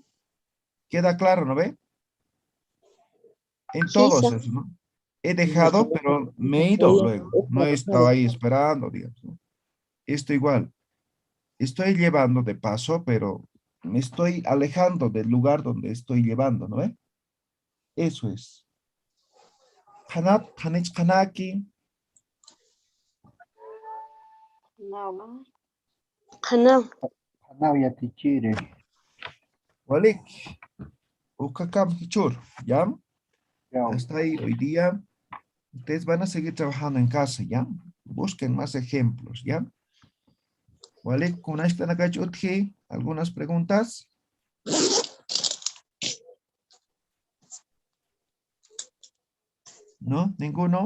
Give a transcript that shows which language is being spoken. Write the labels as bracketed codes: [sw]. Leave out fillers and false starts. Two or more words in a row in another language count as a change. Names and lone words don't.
[es] Queda claro, ¿no ve? En Sí, todos sí. esos, ¿no? He dejado, pero me he ido luego. No he estado ahí esperando, digamos, ¿no? Esto igual. Estoy llevando de paso, pero me estoy alejando del lugar donde estoy llevando, ¿no ve? Eso es. [ay] Hanat, hanich, hanaki. [es] No. [ay] Hanao. Hanao yatichiri. Walik. Ukakam hichur. [es] ¿Ya? Ya, Hasta ahí hoy día. Ustedes van a seguir trabajando en casa, ¿ya? Busquen más ejemplos, ¿ya? Walik, con esta nakachutji, ¿algunas preguntas? ¿No? ¿Ninguno?